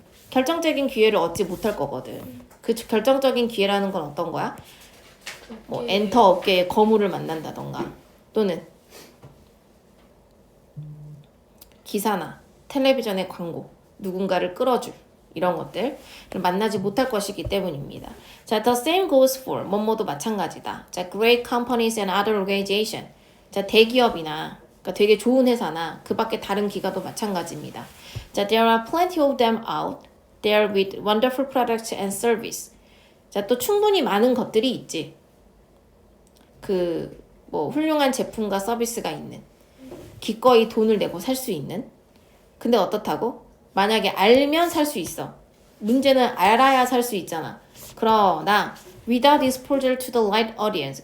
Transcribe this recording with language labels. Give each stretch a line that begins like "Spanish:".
Korean: 결정적인 기회를 얻지 못할 거거든. 그 결정적인 기회라는 건 어떤 거야? 뭐 엔터 업계의 거물을 만난다던가 또는 기사나 텔레비전의 광고, 누군가를 끌어줄 이런 것들을 만나지 못할 것이기 때문입니다.
English: 자, the same goes for 뭐뭐도 마찬가지다. 자, great companies and other organization.
Korean: 자, 대기업이나 그러니까 되게 좋은 회사나 그 밖에 다른 기관도 마찬가지입니다.
English: 자, there are plenty of them out there with wonderful products and service.
Korean: 자, 또 충분히 많은 것들이 있지. 그 뭐 훌륭한 제품과 서비스가 있는. 기꺼이 돈을 내고 살 수 있는. 근데 어떻다고? 만약에 알면 살 수 있어. 문제는 알아야 살 수 있잖아.
English: 그러나 without exposure to the right audience.